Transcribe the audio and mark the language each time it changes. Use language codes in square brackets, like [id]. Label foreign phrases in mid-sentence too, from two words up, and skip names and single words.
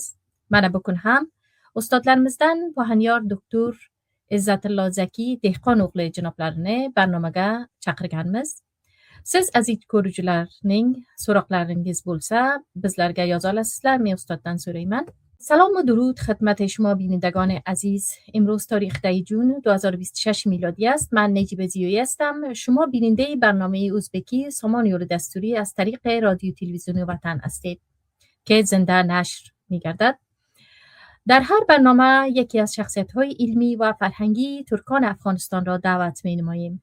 [uz] Mana bugun ham ustodlarimizdan Muhanyor doktor Izzatullo Zaki Dehqon o'g'li janoblarini barnomaga chaqirganmiz. Siz aziz ko'ruvchilarning so'roqlaringiz bo'lsa, bizlarga yoza olasizlar. Men ustoddan so'rayman. [fa] سلام و درود خدمت شما بینندگان عزیز. امروز تاریخ 10 جون 2026 میلادی است. من نجیب زیویی هستم. شما بیننده برنامه ازبکی سامان یول دستوری از طریق رادیو تلویزیون وطن هستید که زنده نشر می‌گردد. در هر برنامه یکی از شخصیت‌های علمی و فرهنگی ترکان افغانستان را دعوت می‌نماییم.